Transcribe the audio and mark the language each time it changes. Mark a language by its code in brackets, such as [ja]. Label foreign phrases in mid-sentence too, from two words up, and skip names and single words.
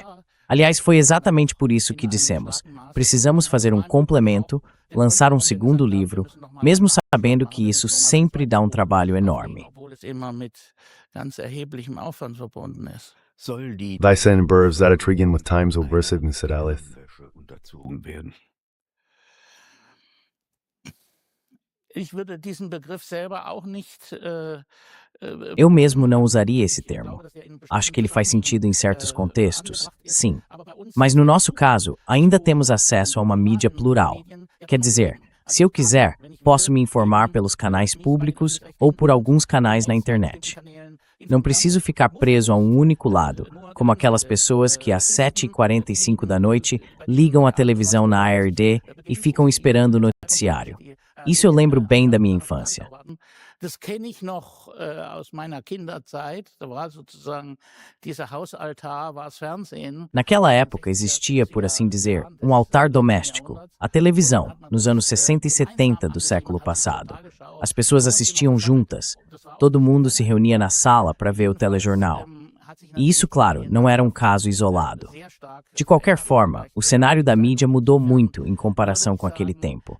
[pt] Aliás, foi exatamente por isso que dissemos, precisamos fazer um complemento, lançar um segundo livro, mesmo sabendo que isso sempre dá um trabalho enorme. Vai sen börv zaratrigen with times ou bursig seralith. [de] Unterzogen werden. Ich würde diesen Begriff selber auch nicht [pt] Eu mesmo não usaria esse termo. Acho que ele faz sentido em certos contextos, sim. Mas no nosso caso, ainda temos acesso a uma mídia plural. Quer dizer, se eu quiser, posso me informar pelos canais públicos ou por alguns canais na internet. Não preciso ficar preso a um único lado, como aquelas pessoas que às 7h45 da noite ligam a televisão na ARD e ficam esperando o noticiário. Isso eu lembro bem da minha infância. [de] Das kenne ich noch aus meiner Kinderzeit. Da war sozusagen dieser Hausaltar, war das Fernsehen. [pt] Naquela época existia, por assim dizer, um altar doméstico, a televisão, nos anos 60 e 70 do século passado. As pessoas assistiam juntas. Todo mundo se reunia na sala para ver o telejornal. E isso, claro, não era um caso isolado. De qualquer forma, o cenário da mídia mudou muito em comparação com aquele tempo.